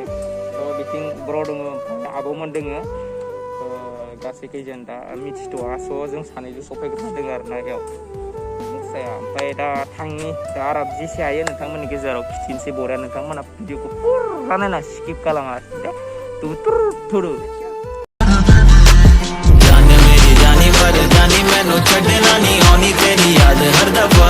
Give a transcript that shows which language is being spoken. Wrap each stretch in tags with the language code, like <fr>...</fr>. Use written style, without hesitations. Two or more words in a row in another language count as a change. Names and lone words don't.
<brx>स' बिथिं ब्र दङ, ओमफ्राय आब'मोन दोङो। गासैखै जों दा मिथिथ'वा। स' जों सानैजों सफैग्रोना दङ आरोना बेयाव मोसाया। ओमफ्राय दा थांनि दा आरो जेसे हायो नोंथांमोननि गेजेराव खिन्थिनोसै बरिया। नोंथांमोना भिडिअखौ फुरा नायना स्किप खालामा दे, थुरु</brx> <pa>ਮੈਨੂੰ ਛੱਡਣਾ ਨਹੀਂ ਆਣੀ ਤੇਰੀ ਯਾਦ ਹਰ ਦਫ਼ਾ।</pa>